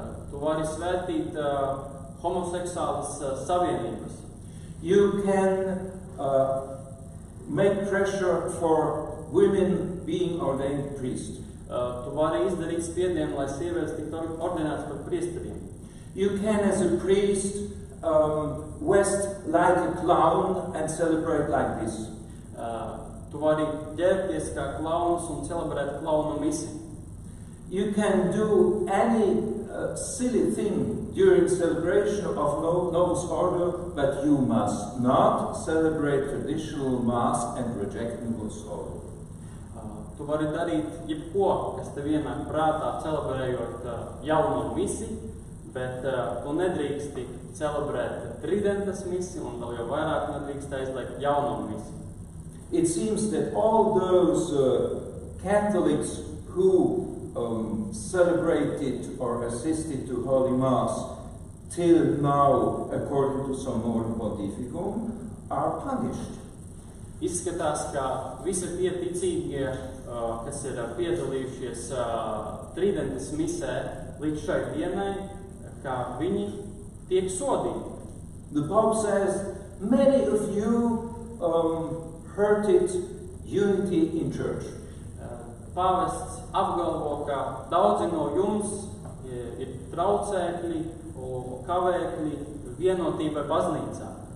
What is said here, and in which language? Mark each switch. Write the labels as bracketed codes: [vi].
[lv] Tu vari svētīt homoseksuālas savienības. [en] You can make pressure for women being ordained priests. [lv] Tu vari izdarīt spiedienu, lai sievietes tiktu ordinētas par priesteriem. [en] You can, as a priest, vest like a clown and celebrate like this. [lv] Tu vari ģērbties kā klauns un celebrēt klauna misiju. [en] You can do any silly thing during celebration of Novus Ordo, but you must not celebrate traditional Mass and reject Novus Ordo. [lv] Tu vari darīt jebko, kas tev ienāk prātā, celebrējot jauno misiju, bet tu nedrīksti celebrēt tridentes misiju un vēl jau vairāk nedrīkst aizliegt jauno misiju. [en] It seems that all those Catholics who celebrated or assisted to Holy Mass till now, according to Summorum Pontificum, are punished. [lv] Izskatās, ka visi tie ticīgie, kas ir piedalījušies tridentes misē līdz šai dienai, ka viņi tiek sodīti. [en] The Pope says, many of you hurted unity in church. [lv] Pāvests apgalvo, ka daudzi no jums ir traucēkļi, kavēkļi vienotībai baznīcā.